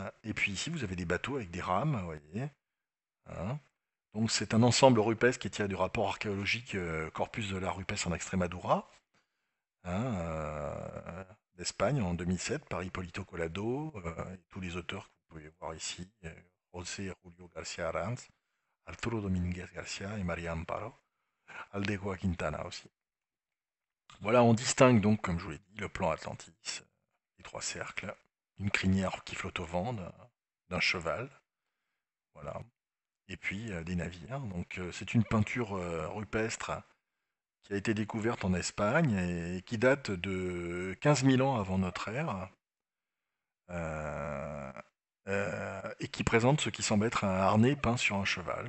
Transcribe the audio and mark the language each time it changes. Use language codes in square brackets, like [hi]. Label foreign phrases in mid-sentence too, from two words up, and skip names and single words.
[fr] Et puis ici, vous avez des bateaux avec des rames, vous voyez. Hein. Donc c'est un ensemble rupestre qui est tiré du rapport archéologique Corpus de la rupestre en Extremadura, hein, d'Espagne en 2007 par Hipólito Collado et tous les auteurs que vous pouvez voir ici, José Julio García Arranz, Arturo Domínguez García et María Amparo, Aldecoa Quintana aussi. Voilà, on distingue donc, comme je vous l'ai dit, le plan Atlantis, les trois cercles, une crinière qui flotte au vent d'un cheval, voilà, et puis des navires. Donc c'est une peinture rupestre qui a été découverte en Espagne et qui date de 15 000 ans avant notre ère, euh, et qui présente ce qui semble être un harnais peint sur un cheval.